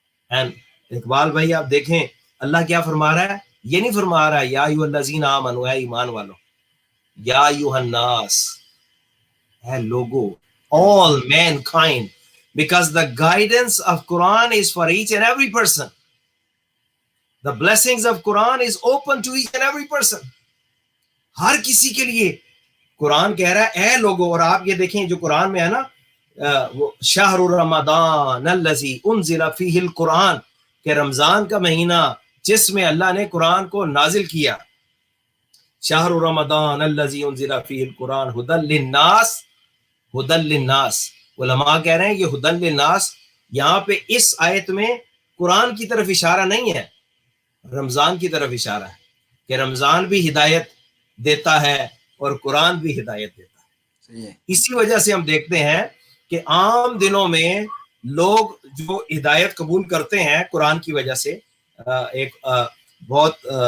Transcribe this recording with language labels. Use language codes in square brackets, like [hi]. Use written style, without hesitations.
[ur] And Iqbal بھائی آپ دیکھیں اللہ کیا فرما رہا ہے، یہ نہیں فرما رہا ہے [ar] یا ایھا الذین آمنوا، [ur] اے ایمان والو، [ar] یا ایھا الناس، [ur] اے لوگو، [en] all mankind, because the guidance of Quran is for each and every person. The blessings of Quran is open to each and every person. [ur] ہر کسی کے لیے قرآن کہہ رہا ہے اے لوگو۔ اور آپ یہ دیکھیں جو قرآن میں ہے نا وہ [ar] شہر رمضان الذی انزل فیہ القرآن، [ur] کہ رمضان کا مہینہ جس میں اللہ نے قرآن کو نازل کیا، [ar] شہر رمضان الذی انزل فیہ القرآن ھدی للناس، [ur] ھدی للناس، علماء کہہ رہے ہیں یہ ھدی للناس یہاں پہ اس آیت میں قرآن کی طرف اشارہ نہیں ہے، رمضان کی طرف اشارہ ہے کہ رمضان بھی ہدایت دیتا ہے اور قرآن بھی ہدایت دیتا ہے۔ اسی وجہ سے ہم دیکھتے ہیں کہ عام دنوں میں لوگ جو ہدایت قبول کرتے ہیں قرآن کی وجہ سے، ایک بہت